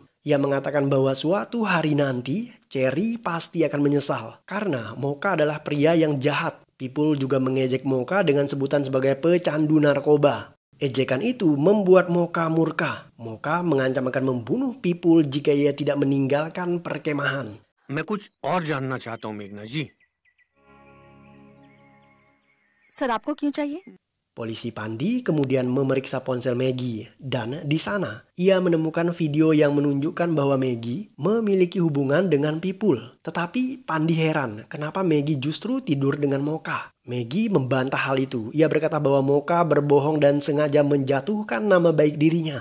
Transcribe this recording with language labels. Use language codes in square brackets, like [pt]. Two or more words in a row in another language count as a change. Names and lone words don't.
[id] Ia mengatakan bahwa suatu hari nanti Cherry pasti akan menyesal karena Moka adalah pria yang jahat. Vipul juga mengejek Moka dengan sebutan sebagai pecandu narkoba. Ejekan itu membuat Moka murka. Moka mengancam akan membunuh Vipul jika ia tidak meninggalkan perkemahan. [hi] मैं कुछ और जानना चाहता हूँ मेघना जी। सर आपको क्यों चाहिए? [id] Polisi Pandi kemudian memeriksa ponsel Maggie dan di sana ia menemukan video yang menunjukkan bahwa Maggie memiliki hubungan dengan Vipul. Tetapi Pandi heran kenapa Maggie justru tidur dengan Moka. Maggie membantah hal itu. Ia berkata bahwa Moka berbohong dan sengaja menjatuhkan nama baik dirinya.